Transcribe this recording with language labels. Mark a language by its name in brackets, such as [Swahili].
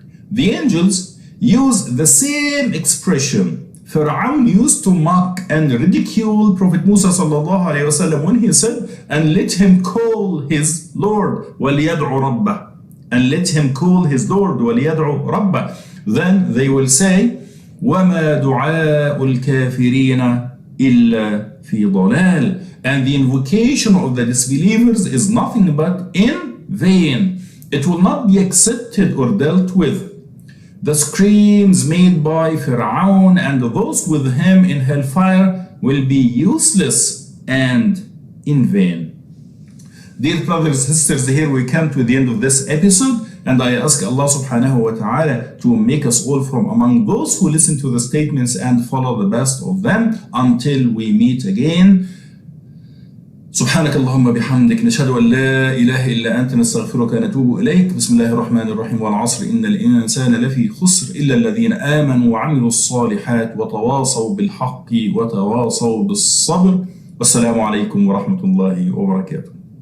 [English] The angels use the same expression. Fir'aun used to mock and ridicule Prophet Musa sallallahu alayhi wasallam when he said, and let him call his Lord, [Arabic] وَلْيَدْعُ رَبَّهُ, [English] and let him call his Lord, وَلْيَدْعُ رَبَّهُ. Then they will say, [Arabic] وَمَا دُعَاءُ الْكَافِرِينَ إِلَّا فِي ضَلَالٍ. [English] And the invocation of the disbelievers is nothing but in vain. It will not be accepted or dealt with. The screams made by Fir'aun and those with him in hellfire will be useless and in vain. Dear brothers and sisters, here we come to the end of this episode, and I ask Allah subhanahu wa ta'ala to make us all from among those who listen to the statements and follow the best of them until we meet again. [Arabic] سبحانك اللهم بحمدك نشهد أن لا إله إلا أنت نستغفرك ونتوب إليك. بسم الله الرحمن الرحيم. والعصر إن الإنسان لفي خسر إلا الذين آمنوا وعملوا الصالحات وتواصوا بالحق وتواصوا بالصبر. والسلام عليكم ورحمة الله وبركاته.